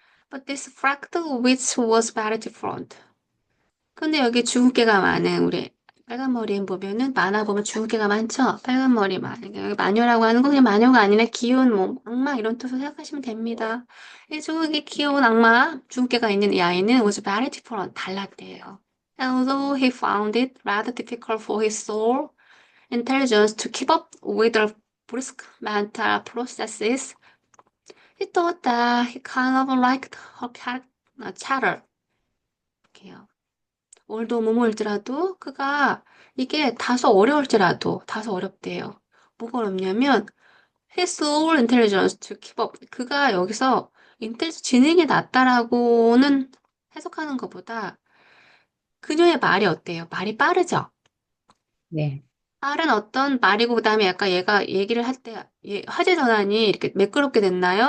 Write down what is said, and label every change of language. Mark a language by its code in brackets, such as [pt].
[en] But this fractal witch was very different. [ko] 근데 여기 주근깨가 많은 우리 빨간 머리엔 보면은 만화 보면 주근깨가 많죠? 빨간 머리만. 그러니까 여기 마녀라고 하는 건 그냥 마녀가 아니라 귀여운 뭐 악마 이런 뜻으로 생각하시면 됩니다. 이 주근깨 귀여운 악마 주근깨가 있는 이 아이는 [en] was very different. [ko] 달랐대요. [en] Although he found it rather difficult for his soul intelligence to keep up with the brisk mental processes, he thought that he kind of liked her chatter. [ko] 이렇게요. 올도 뭐뭐일지라도 그가 이게 다소 어렵대요. 뭐가 어렵냐면 [en] his low intelligence to keep up. [ko] 그가 여기서 인텔리전스 지능이 낮다라고는 해석하는 것보다 그녀의 말이 어때요? 말이 빠르죠? 네. 빠른 어떤 말이고 그다음에 약간 얘가 얘기를 할 때 화제 전환이 이렇게 매끄럽게 됐나요?